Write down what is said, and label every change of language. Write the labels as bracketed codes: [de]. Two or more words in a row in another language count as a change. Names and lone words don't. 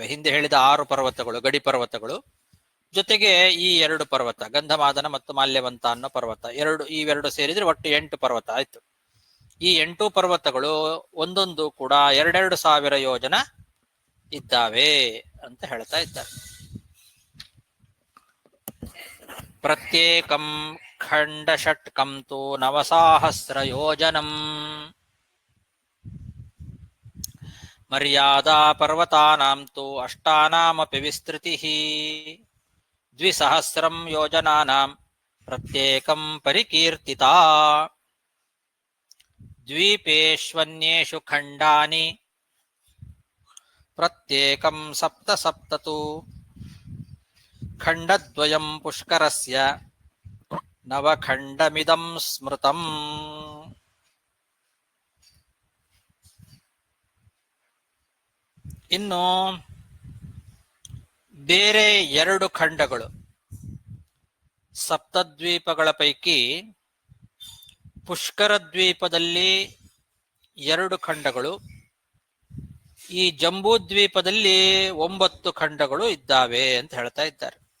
[kn] ಹಿಂದೆ ಹೇಳಿದ 6 ಪರ್ವತಗಳು ಗಡಿ ಪರ್ವತಗಳು ಜೊತೆಗೆ ಈ 2 ಪರ್ವತ, ಗಂಧಮಾದನ ಮತ್ತು ಮಾಲ್ಯವಂತ ಅನ್ನೋ ಪರ್ವತ, ಇವೆರಡು ಸೇರಿದ್ರೆ ಒಟ್ಟು 8 ಪರ್ವತ ಆಯ್ತು. ಈ 8 ಪರ್ವತಗಳು ಒಂದೊಂದು ಕೂಡ 2,000 ಯೋಜನ ಇದ್ದಾವೆ ಅಂತ ಹೇಳ್ತಾ ಇದ್ದಾರೆ. [sa] ಪ್ರತ್ಯೇಕಂ ಖಂಡ ಷಟ್ಕಂ ತು ನವಸಾಹಸ್ರ ಯೋಜನಂ. ಮರ್ಯಾದಾ ಪರ್ವತಾನಾಂ ತು ಅಷ್ಟಾನಾಮಪಿ ವಿಸ್ತೃತಿಃ ದ್ವಿಸಹಸ್ರಂ ಯೋಜನಾನಾಂ ಪ್ರತ್ಯೇಕಂ ಪರಿಕೀರ್ತಿತಾ ದ್ವೀಪೇಷ್ವನ್ಯೇಷು ಖಂಡಾನಿ ಪ್ರತ್ಯೇಕಂ ಸಪ್ತ ಸಪ್ತತು ಖಂಡದ್ವಯಂ ಪುಷ್ಕರಸ್ಯ ನವಖಂಡಮಿದಂ ಸ್ಮೃತಂ. [kn] ಇನ್ನು ಬೇರೆ ಎರಡು ಖಂಡಗಳು ಸಪ್ತದ್ವೀಪಗಳ ಪೈಕಿ ಪುಷ್ಕರ ದ್ವೀಪದಲ್ಲಿ ಎರಡು ಖಂಡಗಳು, ಈ ಜಂಬೂ ದ್ವೀಪದಲ್ಲಿ 9 ಖಂಡಗಳು ಇದ್ದಾವೆ ಅಂತ ಹೇಳ್ತಾ ಇದ್ದಾರೆ.